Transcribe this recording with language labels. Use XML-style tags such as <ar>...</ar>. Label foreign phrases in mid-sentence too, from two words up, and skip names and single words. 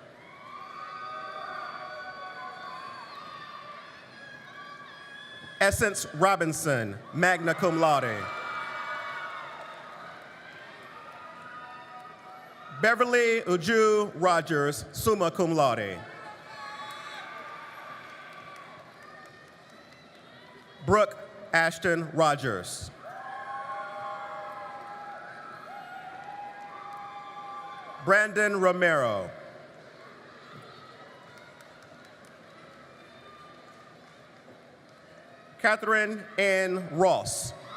<en>Essence Robinson,</en> <la>magna cum laude.</la> <en>Beverly Uju Rogers,</en> <la>summa cum laude.</la> <en>Brooke Ashton Rogers. Brandon Romero. Catherine Ann Ross.</en>